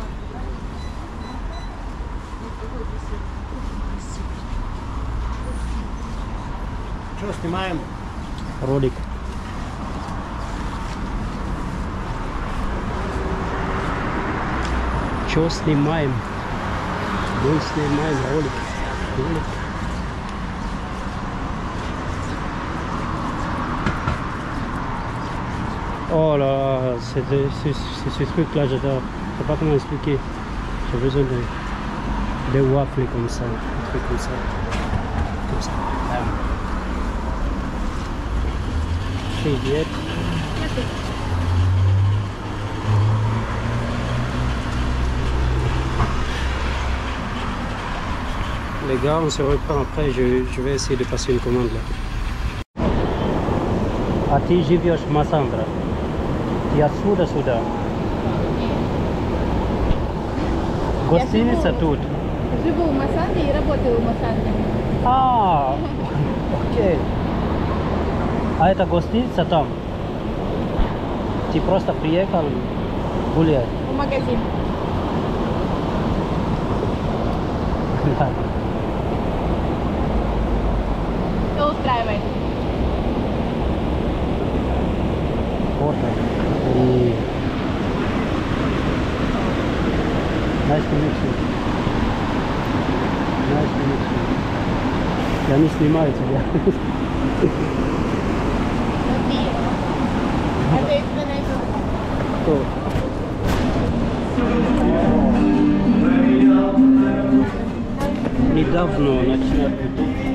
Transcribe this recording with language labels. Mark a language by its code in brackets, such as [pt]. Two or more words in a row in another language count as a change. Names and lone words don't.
[ru] Что снимаем? Ролик. Что снимаем? Мы снимаем ролик. [fr] Oh là, c'est ce truc là, j'adore. Je sais pas comment expliquer. J'ai besoin de waffles comme ça, un truc comme ça. Comme ça. Привет. Les gars, on se reprend après, je vais essayer de passer une commande là. [ru] А ты живешь в Массандра? И отсюда сюда? Гостиница тут? Живу в Массандре и работаю в Массандре. А, окей. А это гостиница там? Ты просто приехал гулять? В магазин. Что устраивает? Фото. И... [en] Nice to meet you. Nice to meet you. [ru] Я не снимаю тебя. Это экспонент. Кто? Недавно начал YouTube.